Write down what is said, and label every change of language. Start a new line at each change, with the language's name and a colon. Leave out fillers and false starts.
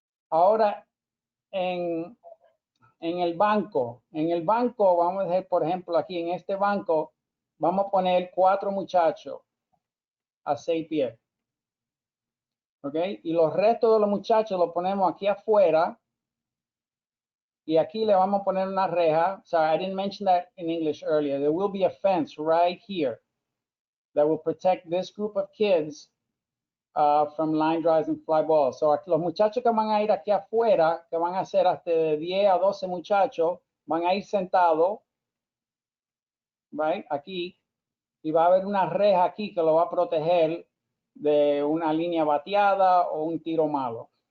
Spanish: Ahora, en el banco, vamos a decir, por ejemplo, aquí en este banco, vamos a poner 4 muchachos a 6 pies. ¿Ok? Y los restos de los muchachos los ponemos aquí afuera. Y aquí le vamos a poner una reja.
English: Sorry, I didn't mention that in English earlier. There will be a fence right here that will protect this group of kids from line drives and fly balls.
Spanish: So los muchachos que van a ir aquí afuera, que van a ser hasta de 10 a 12 muchachos, van a ir sentados, right, aquí, y va a haber una reja aquí que lo va a proteger de una línea bateada o un tiro malo.